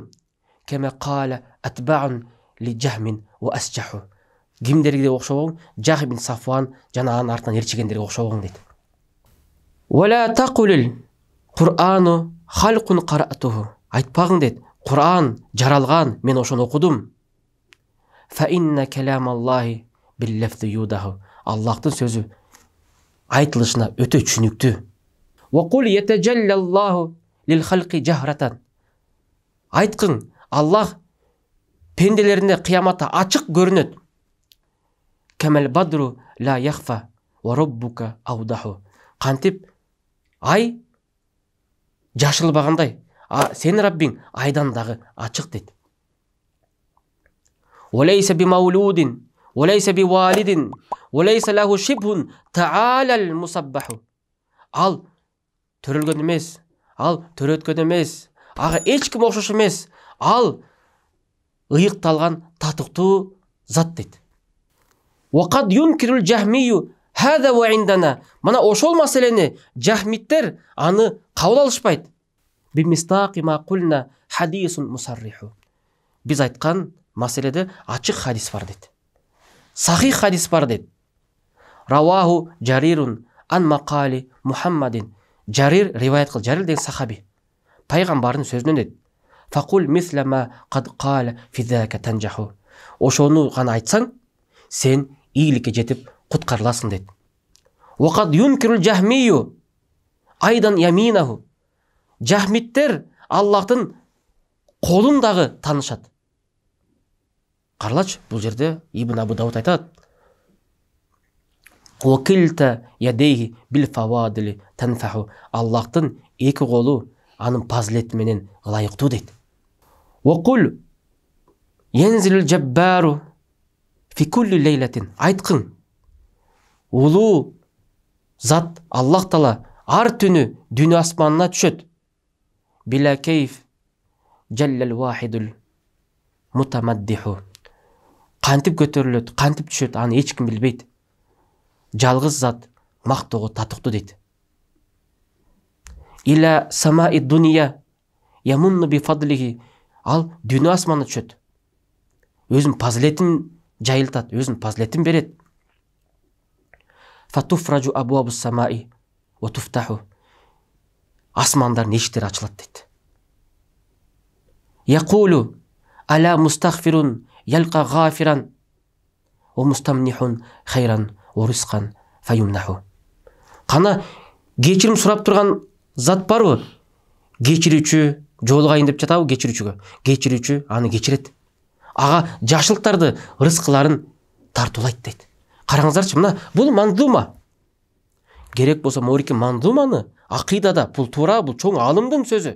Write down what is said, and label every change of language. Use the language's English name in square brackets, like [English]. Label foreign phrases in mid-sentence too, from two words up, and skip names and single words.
[Arabic] كما قال أتباع لجهم وأسجحوا. [Kyrgyz] Кимдерге окшобоң? Жахм бин Сафван жана анын артынан эрчигендерге окшобоң дейт. [Arabic] ولا تقل القرآن خلق قرأته. [Kyrgyz] Айтпағың дейт. Кур'ан жаралган, мен ошону окудум. [Arabic] فإن كلام الله باللفظ يوضح. [Kyrgyz] Аллахтын сөзү айтылышына өтө түшүнүктүү. [Arabic] وقل يتجلى الله للخلق جهرة. [Kyrgyz] Айткың, Аллах пенделерине кыяматта ачык көрүнөт. [Arabic] كما البدر لا يخفى وربك أوضح. [Kyrgyz] Кантип ай жашылбагандай. Сенин Раббиң айдан дагы ачык дейт. [Arabic] وليس بمولود وليس بوالد وليس له شبه تعالى المسبح. [Kyrgyz] Ал төрөлгөн эмес, ал төрөткөн эмес, ага эч ким окшош эмес. Ал ыйыкталган татыктуу зат дейт. [Arabic] وقد ينكر الجهمي هذا وعندنا. [Kyrgyz] Мана ошол маселени жахмиттер аны кабыл алышпайт. [Arabic] بمصداق ما قلنا حديث مصرح. [Kyrgyz] Биз айткан маселеде ачык хадис бар дейт. Сахих хадис бар дейт. [Arabic] رواه جرير عن مقال محمد. [Kyrgyz] Жарир риваят кыл. Жарир деген сахаби. Пайгамбардын сөзүнөн дейт. [Arabic] فقل مثل ما قد قال في ذاك تنجح. [Kyrgyz] Ошону гана айтсаң, сен ийгиликке жетип куткарыласың дейт. [Arabic] وقد ينكر الجهمي أيضا يمينه. [Kyrgyz] Жахмиттер Аллахтын колун дагы таанышат. Каралач, бул жерде Ибн Абу Дауд айтат. [Arabic] وكلتا يديه بالفواضل تنفح. [Kyrgyz] Аллахтын эки колу анын пазилети менен ылайыктуу дейт. [Arabic] وقل ينزل الجبار في كل ليلة. [Kyrgyz] Айткын, улуу зат Аллах Таала ар түнү дүнү асманына түшөт. [Arabic] بلا كيف جل الواحد المتمدح. [Kyrgyz] Кантип көтөрүлөт, кантип түшөт, аны эч ким билбейт. Жалгыз зат мактоого татыктуу дейт. [Arabic] إلى سماء الدنيا يمن بفضله. [Kyrgyz] Ал дүнү асманына түшөт. Өзүнүн пазилетин жайылтат, өзүнүн пазилетин берет. [Arabic] فتفرج أبواب السماء وتفتح. [Kyrgyz] Асмандардын эшиктери ачылат дейт. [Arabic] يقول ألا مستغفر يلق غافرا ومستمنح خيرا ورزقا فيمنح. [Kyrgyz] Кана кечирим сурап турган зат барбы? Кечирүүчү жолугайын деп жатабы кечирүүчүгө. Кечирүүчү аны кечирет. Ага жашылыктарды, рызкыларын тартуулайт дейт. Караңыздарчы, мына бул мандума. Керек болсо морики мандуманы акыйдада бул туура, бул чоң алымдын сөзү.